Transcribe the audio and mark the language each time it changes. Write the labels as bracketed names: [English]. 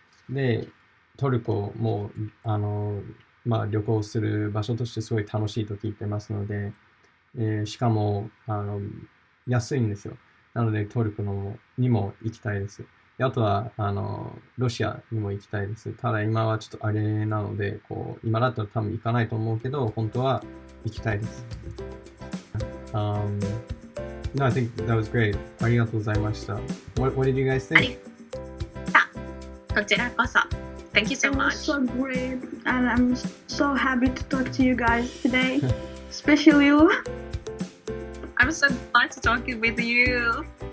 [Japanese] で、トルコも、旅行する場所としてすごい楽しいと聞いてますので、しかも、安いんですよ。なので、トルコにも行きたいです。であとは、ロシアにも行きたいです。ただ、今はちょっとあれなので、今だったら多分行かないと思うけど、本当は行きたいです。 [English] No, I think that was great. ありがとうございました。 What did you guys think? こちらこそ。 Thank you so It was much. so great, and I'm so happy to talk to you guys today, especially you. I'm so glad to talk with you.